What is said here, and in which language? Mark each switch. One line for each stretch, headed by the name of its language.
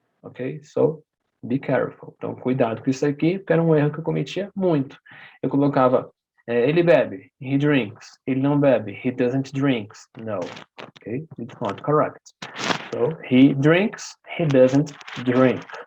English: Ok, so be careful.
Portuguese: Então cuidado com isso aqui, porque era um erro que eu cometia muito. Eu colocava ele bebe,
English: he drinks.
Portuguese: Ele não bebe,
English: he doesn't drinks. No, okay, it's not correct. So he drinks, he doesn't drink.